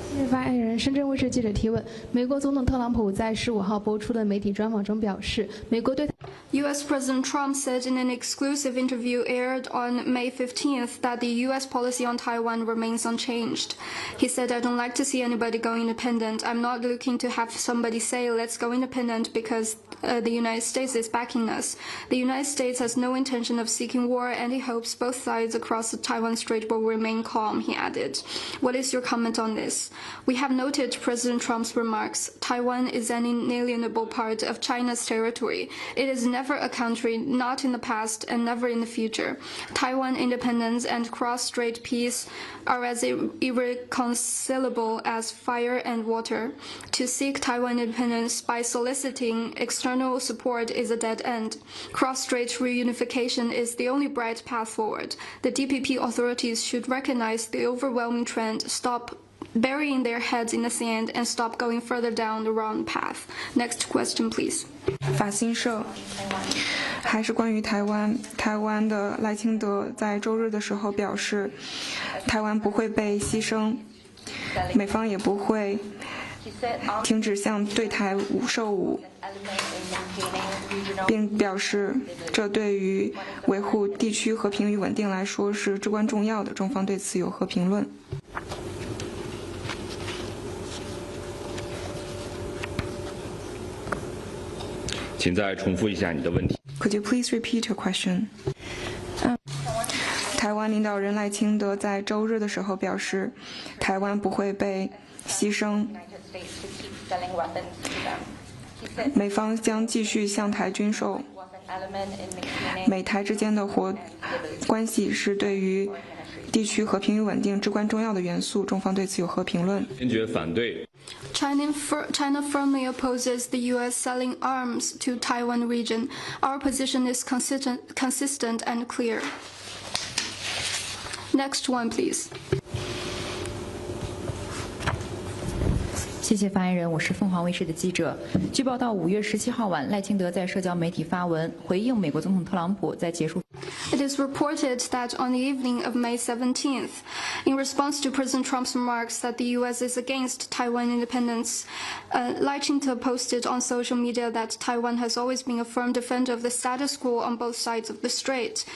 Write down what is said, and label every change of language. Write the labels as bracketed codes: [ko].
[zh] 发言人深圳卫视记者提问：美国总统特朗普在15号播出的媒体专访中表示，美国对 [en] U.S. President Trump said in an exclusive interview aired on May 15th that the U.S. policy on Taiwan remains unchanged. He said, "I don't like to see anybody go independent. I'm not looking to have somebody say, let's go independent because the United States is backing us. The United States has no intention of seeking war, and he hopes both sides across the Taiwan Strait will remain calm," he added. What is your comment on this? We have noted President Trump's remarks. Taiwan is an inalienable part of China's territory. It is never a country, not in the past and never in the future. Taiwan independence and cross-strait peace are as irreconcilable as fire and water. To seek Taiwan independence by soliciting external support is a dead end. Cross-strait reunification is the only bright path forward. The DPP authorities should recognize the overwhelming trend, stop burying their heads in the sand, and stop going further down the wrong path. Next question, please. [zh] 法新社还是关于台湾，台湾的赖清德在周日的时候表示，台湾不会被牺牲，美方也不会停止向对台售武，并表示这对于维护地区和平与稳定来说是至关重要的，中方对此有何评论？请再重复一下你的问题。 [en] Could you please repeat your question? [zh] 台湾领导人赖清德在周日的时候表示，台湾不会被牺牲，美方将继续向台军售，美台之间的关系是对于地区和平与稳定至关重要的元素，中方对此有何评论？坚决反对。 [en] China firmly opposes the U.S. selling arms to Taiwan region. Our position is consistent and clear. Next one, please. [zh] 谢谢发言人，我是凤凰卫视的记者。据报道，5月17号晚，赖清德在社交媒体发文回应美国总统特朗普在结束。 [en] It is reported that on the evening of May 17th, in response to President Trump's remarks that the U.S. is against Taiwan independence, Lai Ching-te posted on social media that Taiwan has always been a firm defender of the status quo on both sides of the strait.